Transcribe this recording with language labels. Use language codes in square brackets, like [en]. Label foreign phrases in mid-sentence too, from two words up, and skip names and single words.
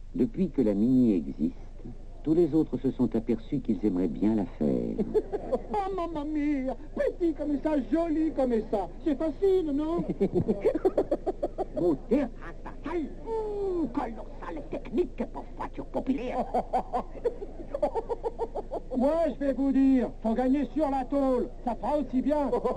[fr] Depuis que la Mini existe, tous les autres se sont aperçus qu'ils aimeraient bien la faire. [it] Oh, mamma mia! [fr] Petit comme ça, joli comme ça. C'est facile, non? Moteur transversal, colossale technique pour voiture populaire. Moi, je vais vous dire, faut gagner sur la tôle. Ça fera aussi bien.